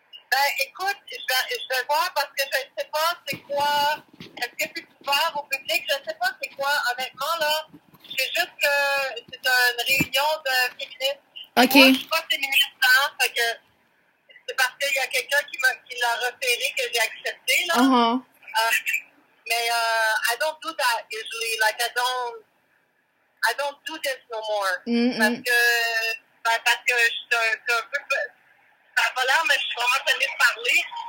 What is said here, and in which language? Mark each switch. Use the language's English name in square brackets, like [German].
[French] Ben, écoute, je vais voir parce que je ne sais pas c'est quoi. Est-ce que c'est ouvert au public? Je ne sais pas c'est quoi. Honnêtement, là, je sais juste que c'est une réunion de féministes. OK. Moi, je suis pas féministe, hein, fait que c'est parce qu'il y a quelqu'un qui l'a repéré que j'ai accepté, là. Uh-huh. Mais [English] I don't do that usually. Like, I don't do this no more. Mm-mm. [French] Parce que je suis un peu... Ça n'a pas l'air, mais je suis vraiment tannée de parler.